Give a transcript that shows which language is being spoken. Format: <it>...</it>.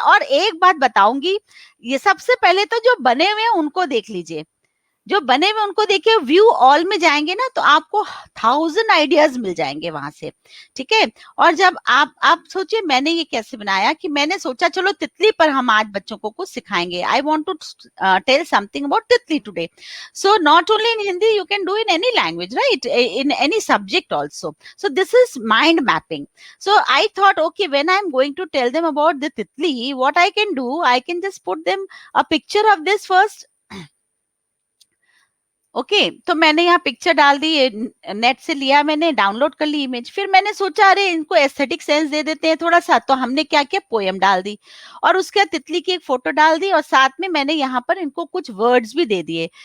<hi>और एक बात बताऊंगी, ये सबसे पहले तो जो बने हुए हैं उनको देख लीजिए, जो बने हुए उनको देखिए, व्यू ऑल में जाएंगे ना तो आपको 1000 आइडियाज मिल जाएंगे वहां से, ठीक है। और जब आप सोचिए मैंने ये कैसे बनाया, कि मैंने सोचा चलो तितली पर हम आज बच्चों को कुछ सिखाएंगे।</hi> <en>I want to tell something about तितली today. So not only in Hindi, you can do in any language, right, in any subject also. So this is mind mapping. So I thought, okay, when I'm going to tell them about the titli, what I can do, I can just put them a picture of this first.</en> <hi>Okay तो मैंने यहाँ picture डाल दी, net से लिया, मैंने download कर ली image. फिर मैंने सोचा अरे इनको एस्थेटिक सेंस दे देते हैं थोड़ा सा, तो हमने क्या किया, पोएम डाल दी, और उसके बाद तितली की एक फोटो डाल दी, और साथ में मैंने यहाँ पर इनको कुछ वर्ड्स भी दे दिए।</hi>